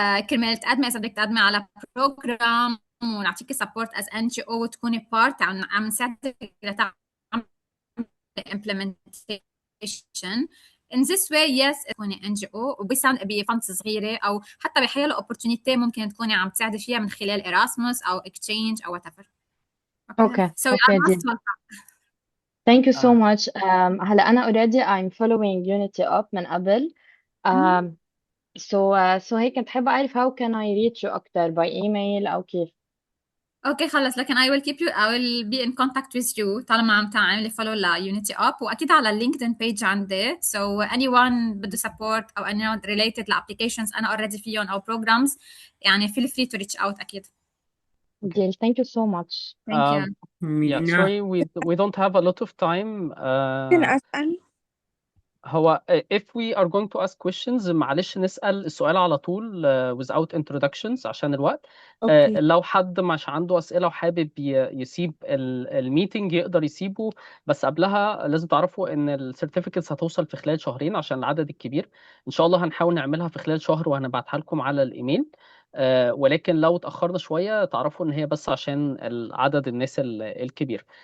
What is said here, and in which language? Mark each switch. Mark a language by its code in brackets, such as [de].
[ar] كرمال تقدمي اذا بدك تقدمي على بروجرام ونعطيكي سبورت از ان جي او وتكوني بارت عم نساعدك لتعملي implementation. [en] In this way yes [ar] تكوني ان جي او بفندز صغيره او حتى بحيلا opportunity ممكن تكوني عم تساعدي فيها من خلال Erasmus او exchange او whatever. [en] Okay, So you okay, are most deal. welcome. Thank you so much. [ar] هلا أنا [en] already I'm following Unity Up [ar] من قبل. [en] So [ar] هيك كنت حابة أعرف [en] how can I reach you [ar] أكتر [en] by email [ar] أو كيف؟ اوكي خلص، لكن [en] I will keep you I will be in contact with you [ar] طالما عم تعملي فولو ل Unity Up، واكيد على اللينكدين بيج عندي. [en] So anyone [ar] بده [en] support او anyone related ل applications انا already فيهم او programs يعني feel free to reach out اكيد. Deal. Thank you so much. Thank you. Yeah, MENA. sorry, we don't have a lot of time. [ar] ممكن أسأل؟ هو [en] if we are going to ask questions [ar] معلش نسأل السؤال على طول [en] without introductions [ar] عشان الوقت. أوكي. لو حد مش عنده أسئلة وحابب يسيب الميتنج يقدر يسيبه، بس قبلها لازم تعرفوا إن السيرتيفيكتس هتوصل في خلال شهرين عشان العدد الكبير. إن شاء الله هنحاول نعملها في خلال شهر وهنبعتها لكم على الإيميل. ولكن لو اتأخرنا شوية تعرفوا إن هي بس عشان عدد الناس الكبير.